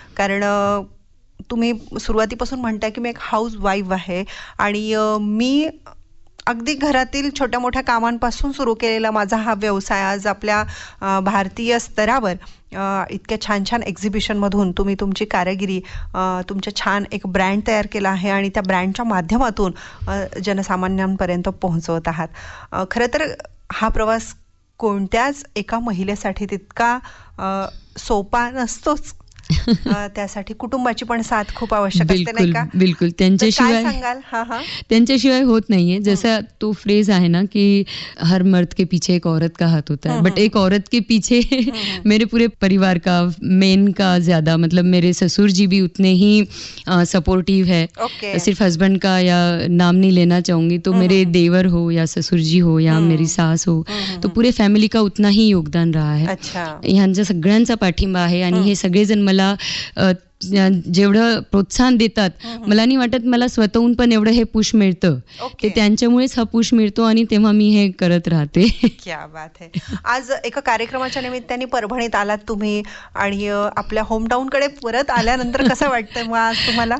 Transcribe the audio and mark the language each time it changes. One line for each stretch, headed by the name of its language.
Marathi: कारण तुम्ही सुरुवातीपासून म्हणताय की मी एक हाऊस वाईफ आहे आणि मी अगदी घरातील छोट्या मोठ्या कामांपासून सुरू केलेला माझा हा व्यवसाय आज आपल्या भारतीय स्तरावर इतक्या छान छान एक्झिबिशनमधून तुम्ही तुमची कारागिरी, तुमचा छान एक ब्रँड तयार केला आहे आणि त्या ब्रँडच्या माध्यमातून जनसामान्यांपर्यंत पोहोचवत आहात. खरं तर हा प्रवास कोणत्याच एका महिलेसाठी तितका सोपा नसतोच. त्यासाठी कुटुंबाची पण साथ खूप आवश्यक असते, नाही का? बिल्कुल, त्यांच्याशिवाय सांगाल. त्यांच्याशिवाय होत नाहीये. जसा तो फ्रेज आहे ना की
Hindi: हर मर्द के पीछे एक औरत का हाथ होता है, बट एक औरत के पीछे मेरे पूरे परिवार का, मेन का ज्यादा, मतलब मेरे ससुर जी भी उतने ही सपोर्टिव है. सिर्फ हस्बैंड का या नाम नहीं लेना चाहूंगी, तो मेरे देवर हो या ससुर जी हो या मेरी सास हो, तो पूरे फॅमिली का उतना ही योगदान रहा है.
Marathi: यांचा सगळ्यांचा पाठिंबा आहे आणि हे सगळेजण मला जेवढं प्रोत्साहन देतात, मला नाही वाटत मला स्वतःहून पण एवढं हे पुश मिळतं. ते त्यांच्यामुळेच हा पुश मिळतो आणि तेव्हा मी हे करत राहते.
Hindi: क्या बात है.
Marathi: आज एका कार्यक्रमाच्या निमित्ताने परभणीत आलात तुम्ही आणि आपल्या होमटाऊन कडे परत आल्यानंतर कसं वाटतंय आज तुम्हाला?